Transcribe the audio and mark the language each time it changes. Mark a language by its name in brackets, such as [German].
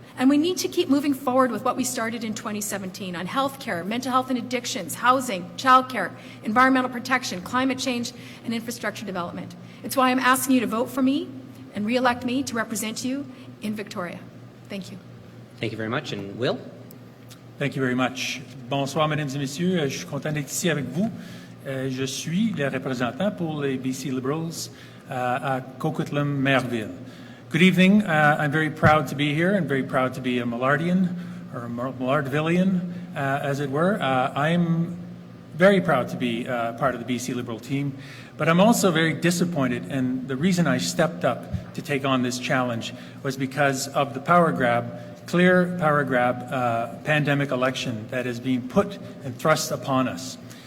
[English] And we need to keep moving forward with what we started in 2017 on healthcare, mental health and addictions, housing, childcare, environmental protection, climate change, and infrastructure development. It's why I'm asking you to vote for me and re-elect me to represent you in Victoria. Thank you. Thank you very much. And Will? Thank you very much. [French] Bonsoir, mesdames et messieurs. Je suis content d'être ici avec vous. Je suis le représentant pour les BC Liberals à Coquitlam, Maillardville. [English] Good evening. I'm very proud to be here and very proud to be a Maillardian or a Maillardvillian, as it were. I'm very proud to be part of the BC Liberal team, but I'm also very disappointed, and the reason I stepped up to take on this challenge was because of the clear power grab pandemic election that is being put and thrust upon us.